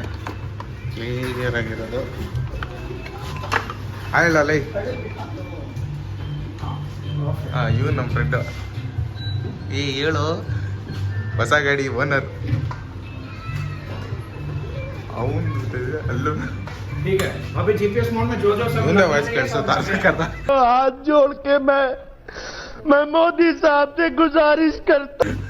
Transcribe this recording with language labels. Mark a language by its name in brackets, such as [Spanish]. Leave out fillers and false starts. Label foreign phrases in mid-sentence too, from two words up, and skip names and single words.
[Kannada] ಕ್ಲಿಯರ್ ಆಗಿರೋದು ಆಗಿಲ್ಲ ಲೈ. ಇವ್ ನಮ್ಮ ಫ್ರೆಂಡು, ಈ ಹೇಳು ಹೊಸ ಗಾಡಿ ಓನರ್. ಅವನು ಅಲ್ಲೂ ವಾಯ್ಸ್ ಕೇಳಿಸುತ್ತಾ. [Hindi] हाथ जोड़ के मैं मोदी साहब से गुजारिश करता